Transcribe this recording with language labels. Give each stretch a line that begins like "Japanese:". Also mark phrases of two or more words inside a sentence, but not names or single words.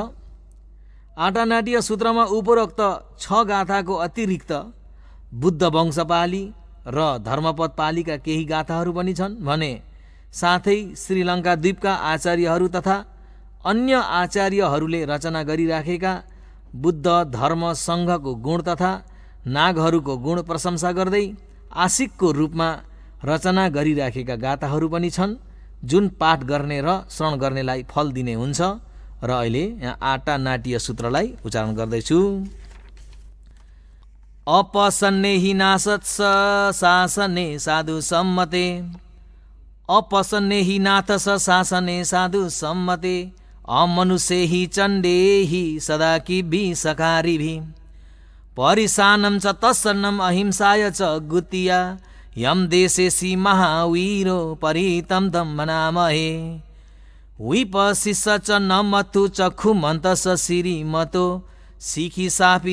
Nepali: आटानाटीय सूत्रमा उपरोक्त 6 गाथाको अतिरिक्त बुद्ध वंशपाली र धर्मपद पालीका केही गाथाहरू पनि छन् भने साथै श्रीलङ्का द्वीपका आचार्यहरू तथा अन्य आचार्यहरूले रचना गरिराखेका बुद्ध धर्म सङ्घको गुण तथा नागहरूको गुण प्रशंसा गर्दै आशिकको रूपमा रचना गरिराखेका गाथाहरू पनि छन्, जुन पाठ गर्ने र श्रवण गर्नेलाई फल दिने हुन्छ। र अहिले यहाँ आटानाटीय सूत्रलाई उच्चारण गर्दैछु।
Pali: अपसन्ने हि नासत्स शासने साधु सम्मते, अपसन्ने हि नाथस शासने साधु सम्मते, अमनुष्ये हि चण्डे हि सदा किभि सकारिभि, परिसानं च तत्सन्नं अहिंसाय च गुत्तिया, यम देशेसि महावीरो परितं तं मनामहे, विपशिष च न मथु चक्षुमन्तस श्रीमतो, सिखि सापि